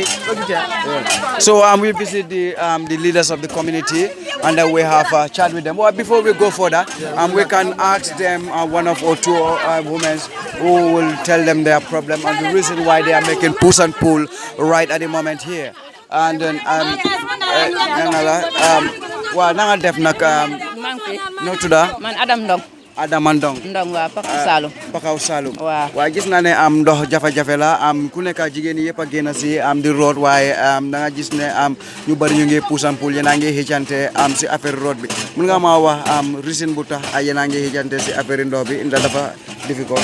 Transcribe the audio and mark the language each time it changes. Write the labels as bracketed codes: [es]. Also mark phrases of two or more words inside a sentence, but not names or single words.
[en] So we visit the leaders of the community, and then we have a chat with them. Well, before we go further, we can ask them one of or two women who will tell them their problem and the reason why they are making push and pull right at the moment here. And then [wo] nanga def nak no tuda man Adam Ndong Ndong wa Pakau Salum wa gis na ne am ndox jafe-jafe la ku nekk jigéen yëpp a génn si di root waaye da nga gis ne ñu bari ñu ngi puusan poul yéen a ngi xëccante si affaire root bi mun nga ma wax reason bu tax yéen a ngi xëccante si affaire ndox bi ndax dafa difficult